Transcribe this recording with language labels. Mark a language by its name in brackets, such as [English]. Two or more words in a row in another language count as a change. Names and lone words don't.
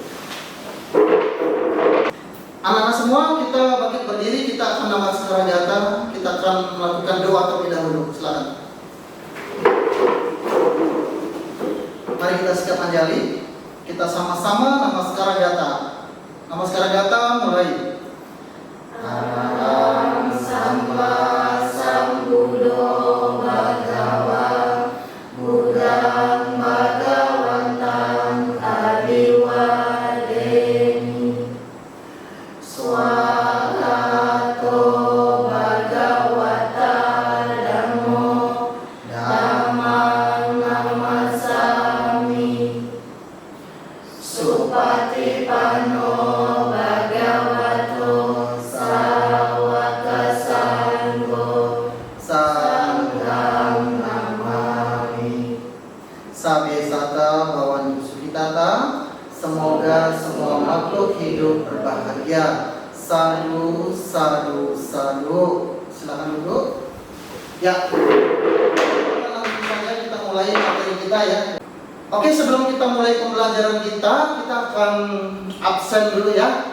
[Indonesian] Anak-anak semua, kita bangkit berdiri, kita akan [Pali] namaskara jata, [Indonesian] kita akan melakukan doa terlebih dahulu. Silakan. Mari kita sikap anjali, kita sama-sama [Pali] namaskara jata. Namaskara jata [Indonesian] mulai. [Pali] Aram Samba Sambuddho Bhagava Buddhang Bhagavantam Abiwademi Swagato Bhagavata Dhammo Dhammang Namasami Supatipanno Bhagavato Sawaka Sangho Sangham Namami. Sabesata Bhawantu Sukhitata. [Indonesian] Semoga semua makhluk hidup berbahagia. [Pali] Sadu, sadu, sadu. [Indonesian] Silakan duduk. Ya, langsung saja kita mulai materi kita ya. Oke, sebelum kita mulai pembelajaran kita akan absen dulu ya.